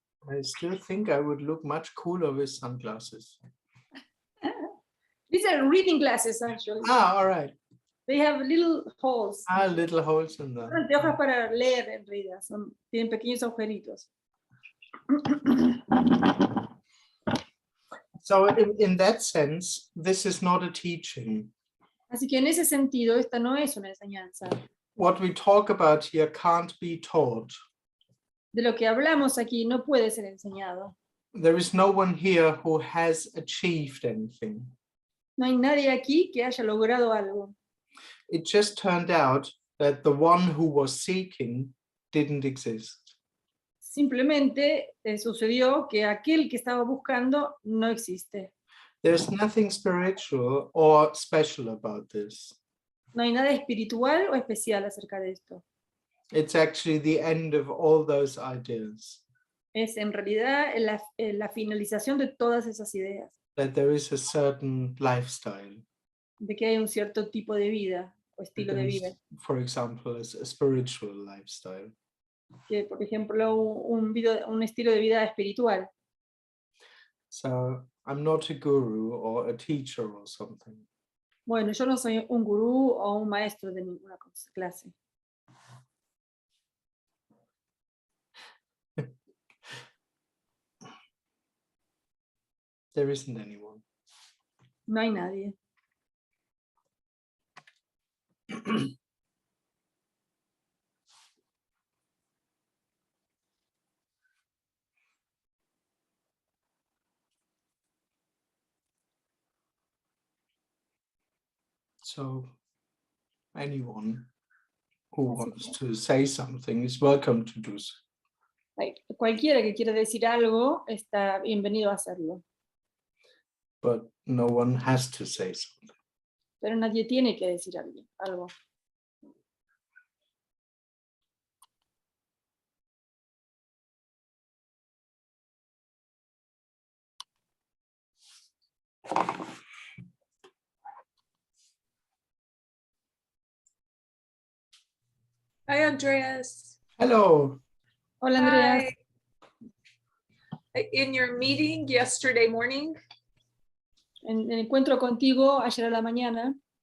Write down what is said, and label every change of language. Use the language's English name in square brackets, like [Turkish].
[English] I still think I would look much cooler with sunglasses. These are reading glasses, actually. Ah, all right. They have little holes. Ah, little holes in them. [Spanish] Son anteojos para leer en realidad. Tienen pequeños agujeritos. [English] So in that sense, this is not a teaching. [Spanish] Así que en ese sentido, esta no es una enseñanza. [English] What we talk about here can't be taught. [Spanish] De lo que hablamos aquí no puede ser enseñado. [English] There is no one here who has achieved anything. [Spanish] No hay nadie aquí que haya logrado algo. [English] It just turned out that the one who was seeking didn't exist. [Spanish] Simplemente sucedió que aquel que estaba buscando no existe. [English] There's nothing spiritual or special about this. [Spanish] No hay nada espiritual o especial acerca de esto. [English] It's actually the end of all those ideas. [Spanish] Es en realidad la finalización de todas esas ideas. [English] That there is a certain lifestyle. [Spanish] De que hay un cierto tipo de vida o estilo de vida. [English] For example, a spiritual lifestyle. [Spanish] Que, por ejemplo, un estilo de vida espiritual. [English] So I'm not a guru or a teacher or something. [Spanish] Bueno, yo no soy un gurú o un maestro de ninguna clase. [English] There isn't anyone. [Spanish] No hay nadie. [English] So anyone who wants to say something is welcome to do so. [Spanish] Cualquiera que quiera decir algo está bienvenido a hacerlo. [English] But no one has to say something. [Spanish] Pero nadie tiene que decir algo. [English] Hi, Andreas. Hello. [Spanish] Hola, Andreas. [English] Hi. In your meeting yesterday morning, [Spanish] En el encuentro contigo ayer a la mañana,